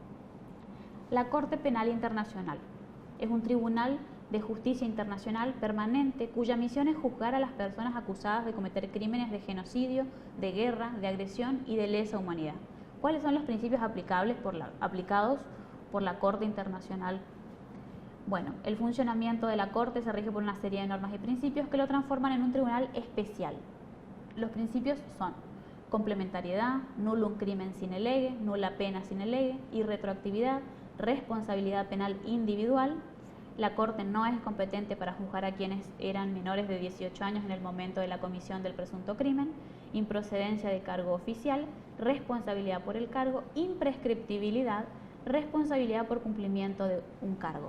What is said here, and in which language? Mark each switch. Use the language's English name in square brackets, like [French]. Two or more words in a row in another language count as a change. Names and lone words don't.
[Spanish] La Corte Penal Internacional es un tribunal de justicia internacional permanente cuya misión es juzgar a las personas acusadas de cometer crímenes de genocidio, de guerra, de agresión y de lesa humanidad. ¿Cuáles son los principios aplicados por la Corte Internacional? Bueno, el funcionamiento de la Corte se rige por una serie de normas y principios que lo transforman en un tribunal especial. Los principios son complementariedad, [Latin] nullum crimen sine lege, nulla pena sine lege, irretroactividad, [Spanish] responsabilidad penal individual. La Corte no es competente para juzgar a quienes eran menores de 18 años en el momento de la comisión del presunto crimen, improcedencia de cargo oficial, responsabilidad por el cargo, imprescriptibilidad, responsabilidad por cumplimiento de un cargo.